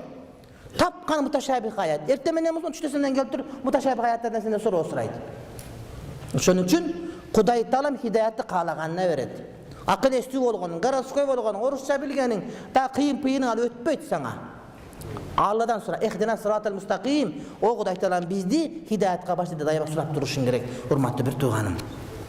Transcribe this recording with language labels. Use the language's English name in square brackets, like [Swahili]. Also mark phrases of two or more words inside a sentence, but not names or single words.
[Kyrgyz] Тапкан муташабих аят. Эртең менен болсо түштөсүнөн келип туруп муташабих аяттардан сенден суроо сурайт. Ошон үчүн Кудай Таалам хидаятты каалаганына берет. Акыл эстүү болгонуң, городской болгонуң, орусча билгениң, та кыйын-пыйының ал өтпөйт сага. Алладан сура, [Arabic] "اهدنا الصراط المستقيم", [Kyrgyz] о Кудай Таалам бизди хидаятка баштады дайыма сурап турушуң керек, урматтуу бир тууганым.